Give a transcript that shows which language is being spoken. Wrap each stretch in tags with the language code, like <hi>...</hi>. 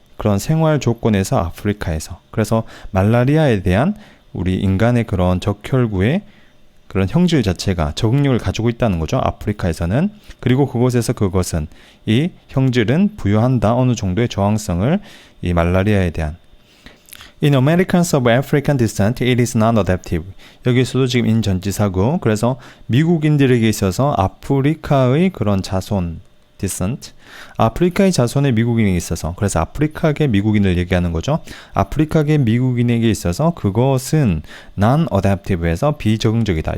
<ko>그런 생활 조건에서 아프리카에서. 그래서 말라리아에 대한 우리 인간의 그런 적혈구의 그런 형질 자체가 적응력을 가지고 있다는 거죠. 아프리카에서는. 그리고 그것은 이 형질은 부여한다. 어느 정도의 저항성을 이 말라리아에 대한.</ko> <en>In Americans of African descent, it is non-adaptive.</en> <ko>여기서도 지금 in 전치사고, 그래서 미국인들에게 있어서 아프리카의 그런 자손, descent, 아프리카의 자손의 미국인이 있어서, 그래서 아프리카계 미국인을 얘기하는 거죠. 아프리카계 미국인에게 있어서 그것은 non-adaptive에서 비적응적이다.</ko>